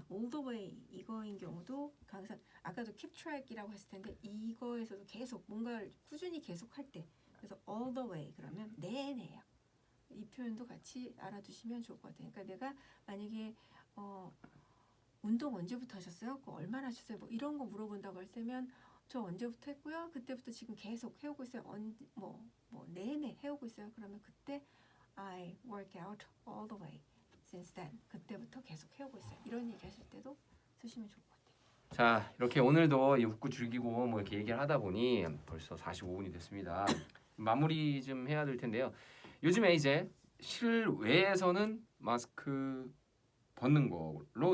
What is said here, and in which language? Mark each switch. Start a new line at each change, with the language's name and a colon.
Korean: all the way 이거인 경우도 강사 아까도 keep track이라고 했을 텐데 이거에서도 계속 뭔가를 꾸준히 계속 할 때 그래서 all the way 그러면 내내요. 이 표현도 같이 알아두시면 좋을 것 같아요. 그러니까 내가 만약에 운동 언제부터 하셨어요? 그거 얼마나 하셨어요? 뭐 이런 거 물어본다고 할 때면 저 언제부터 했고요. 그때부터 지금 계속 해오고 있어요. 뭐 내내 해오고 있어요. 그러면 그때
English: I work out all the way since then.
Korean: 그때부터 계속 해오고 있어요. 이런 얘기 하실 때도 쓰시면 좋을 것 같아요. 자, 이렇게 오늘도 이 웃고 즐기고 뭐 이렇게 얘기를 하다 보니 벌써 45분이 됐습니다. 마무리 좀 해야 될 텐데요. 요즘에 이제 실외에서는 마스크 벗는 걸로